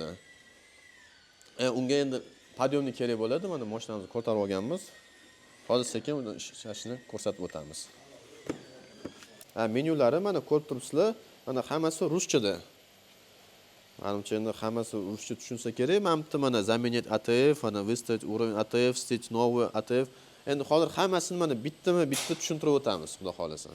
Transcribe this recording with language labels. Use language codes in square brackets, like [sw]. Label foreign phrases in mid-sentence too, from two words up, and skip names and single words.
[uz] Unga endi podyomni kerak bo'ladi. Mana mashinamizni ko'tarib olganmiz. Hozir sekin uni ishlashini ko'rsatib o'tamiz. Menyulari mana ko'rib turibsizlar, mana hammasi ruschada. Menimcha endi hammasi ruscha tushunsa kerak. [ru] Mana заменить ATF, mana выставить уровень ATF, вставить новый ATF. [uz] Endi hozir hammasini mana bitta tushuntirib o'tamiz, xudo xolasa.